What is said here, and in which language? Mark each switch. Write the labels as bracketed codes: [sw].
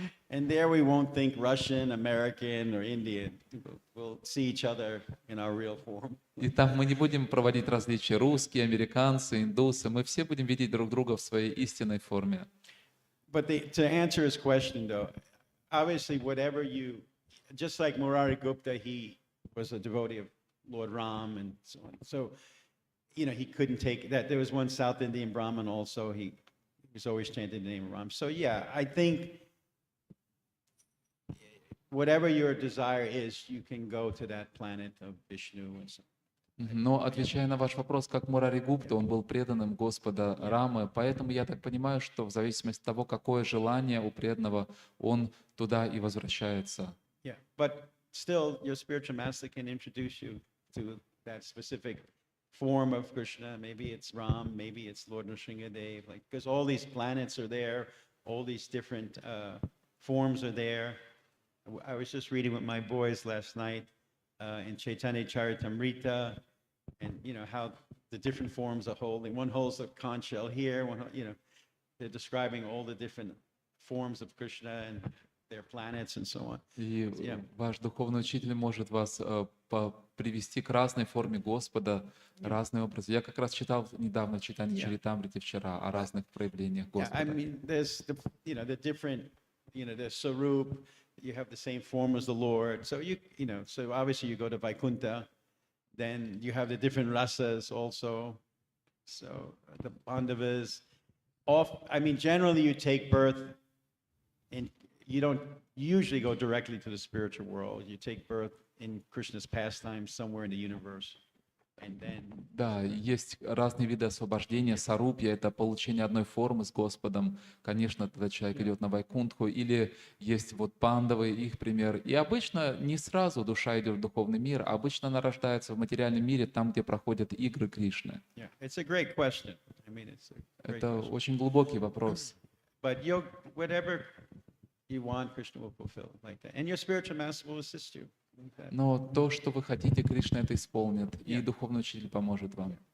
[en] And there we won't think Russian, American, or Indian. We'll see each other in our real form. [ru] И там мы не будем проводить различия русские, американцы, индусы. Мы все будем видеть друг друга в своей истинной форме. [en] But to answer his question, though, obviously, whatever just like Murari Gupta, he was a devotee of Lord Ram and so on. So, he couldn't take that. There was one South Indian Brahmin also. He was always chanting the name of Ram. So, yeah, I think whatever your desire is, you can go to that planet of Vishnu and so. [ru] Но отвечая на ваш вопрос, как Мурари Гупта, он был преданным Господа Рамы, поэтому я так понимаю, что в зависимости от того, какое желание у преданного, он туда и возвращается. [en] Yeah, but still, your spiritual master can introduce you to that specific form of Krishna. Maybe it's Ram, maybe it's Lord Nrsimhadev, because all these planets are there, all these different forms are there. I was just reading with my boys last night in Chaitanya Charitamrita, and how the different forms are holding. One holds a conch shell here, they're describing all the different forms of Krishna and their planets and so on. [ru] И ваш духовный учитель может вас привести к разной форме Господа, разные образы. Я как раз читал недавно читание Чаритамрити вчера о разных проявлениях Господа. [en] I mean, there's the different, there's Sarup, you have the same form as the Lord. So so obviously you go to Vaikuntha, then you have the different rasas also. So the Pandavas, generally you take birth, and you don't usually go directly to the spiritual world. You take birth in Krishna's pastime somewhere in the universe. And then... [ru] Да, есть разные виды освобождения. Сарупья — это получение одной формы с Господом. Конечно, тогда человек идет на Вайкунтху. Или есть пандавы, их пример. И обычно не сразу душа идет в духовный мир, а обычно она рождается в материальном мире, там, где проходят игры Кришны. Это очень глубокий вопрос. [en] But whatever you want, Krishna will fulfill like that. And your spiritual master will assist you. [ru] Но то, что вы хотите, Кришна это исполнит, и духовный учитель поможет вам.